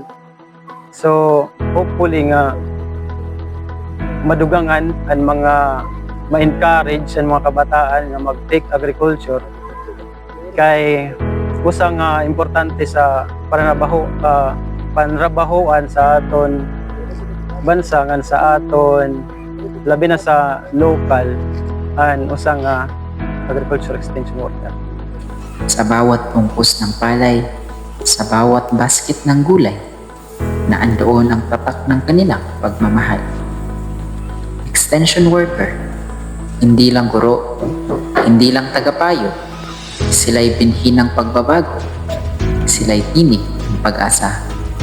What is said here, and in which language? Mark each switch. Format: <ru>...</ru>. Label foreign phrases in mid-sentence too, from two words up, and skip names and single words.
<war>So hopefully nga madugangan ang mga ma-encourage ang mga kabataan nga</war> <en>mag-take agriculture,</en> <war>kay usa nga importante sa panrabahoan sa aton bansa ngan sa aton labi na sa local an usa nga</war> <en>agriculture extension worker.</en> <tl>Sa bawat pungkus ng palay, sa bawat basket ng gulay, na andoon ang tatak ng kanilang pagmamahal.</tl> <en>Extension worker,</en> <tl>hindi lang guro, hindi lang tagapayo, sila'y binhi ng pagbabago, sila'y tinig ng pag-asa.</tl>